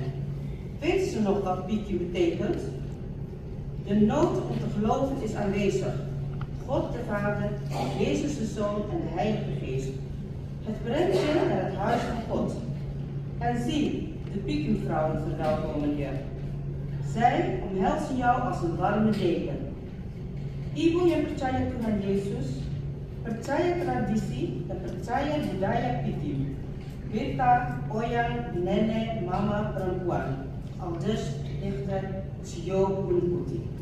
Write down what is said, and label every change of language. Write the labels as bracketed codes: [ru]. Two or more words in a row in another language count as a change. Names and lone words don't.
[nl] Weet ze nog wat Biki betekent? De nood om te geloven is aanwezig. God de Vader, Jezus de Zoon en de Heilige Geest. Het brengt je naar het huis van God. En zie, de Peking-vrouwen verwelkomen je. Zij omhelzen jou als een warme deken. [id] Ibu yang percaya Tuhan Yesus, percaya tradisi dan percaya budaya Peking. Beta, oyang, nenek, mama, perempuan. [nl] Aldus dichter Sio Bunputi.